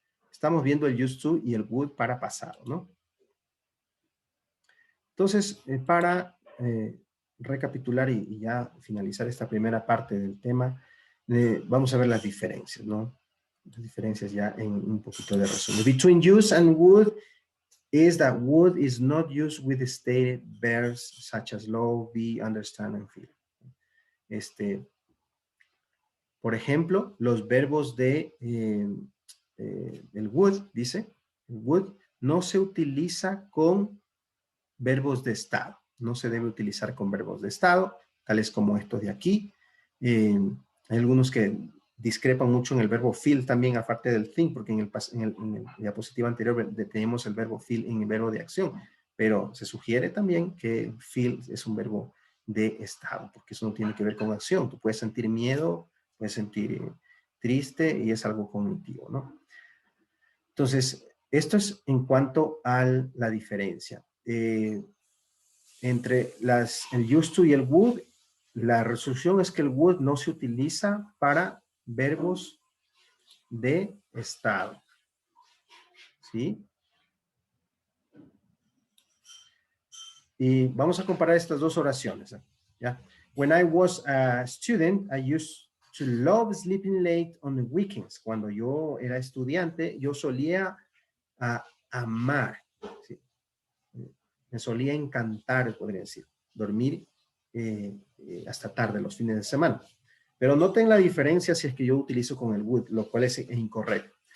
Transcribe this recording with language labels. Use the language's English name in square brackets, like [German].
[Spanish] Estamos viendo el used to y el would para pasado, ¿no? Entonces, para recapitular y ya finalizar esta primera parte del tema, vamos a ver las diferencias, ¿no? Las diferencias ya en un poquito de resumen. [English] Between use and would is that would is not used with stated verbs such as love, be, understand, and feel. [Spanish] Por ejemplo, los verbos de el would, dice, el would no se utiliza con verbos de estado. No se debe utilizar con verbos de estado, tales como estos de aquí. Hay algunos que discrepan mucho en el verbo feel también, aparte del think, porque en el diapositiva anterior tenemos el verbo feel en el verbo de acción, pero se sugiere también que feel es un verbo de estado, porque eso no tiene que ver con acción. Tú puedes sentir miedo, puedes sentir triste y es algo cognitivo, ¿no? Entonces, Esto es en cuanto a la diferencia. Entre el used to y el would, la resolución es que el would no se utiliza para verbos de estado. ¿Sí? Y vamos a comparar estas dos oraciones. ¿Ya? [English] When I was a student, I used to love sleeping late on the weekends. [Spanish] Cuando yo era estudiante, yo solía amar, ¿sí? Me solía encantar, podría decir, dormir hasta tarde los fines de semana. Pero noten la diferencia si es que yo utilizo con el would, lo cual es incorrecto.